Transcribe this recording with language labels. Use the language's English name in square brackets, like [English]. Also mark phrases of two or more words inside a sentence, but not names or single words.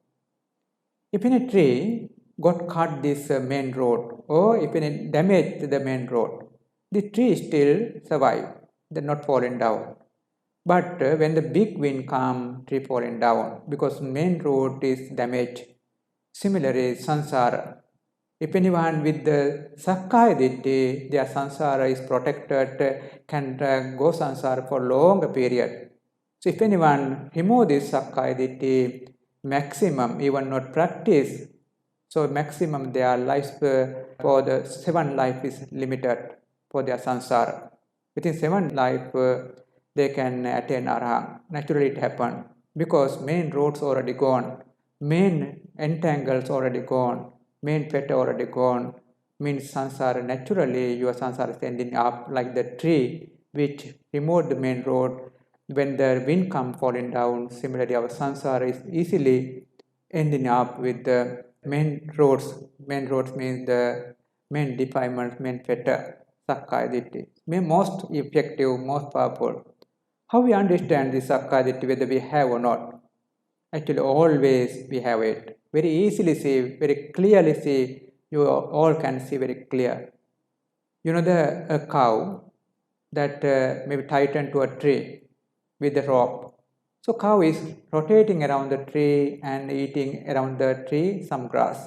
[English] If any tree got cut this main road, or if any damage the main road, the tree still survive. They're not falling down. But when the big wind comes, tree falling down because main road is damaged. Similarly, samsara. If anyone with the [Pali] sakkaya ditthi, [English] their samsara is protected, can go samsara for longer period. So if anyone remove this [Pali] sakkaya ditthi, [English] maximum, even not practice, so maximum their life for the 7 life is limited for their samsara. Within 7 life, they can attain arahant. Naturally it happens because main roads already gone. Main entangles already gone, main fetter already gone, means samsara, naturally your samsara is ending up like the tree which removed the main road, when the wind comes falling down, similarly our samsara is easily ending up with the main roads. Main roads means the main defilements, main fetter, [Pali] sakkaya ditthi. [English] Most effective, most powerful. How we understand this [Pali] sakkaya ditthi, [English] whether we have or not? Actually, always we have it. Very easily see, very clearly see. You all can see very clear. You know a cow that may be tightened to a tree with a rope. So cow is rotating around the tree and eating around the tree some grass.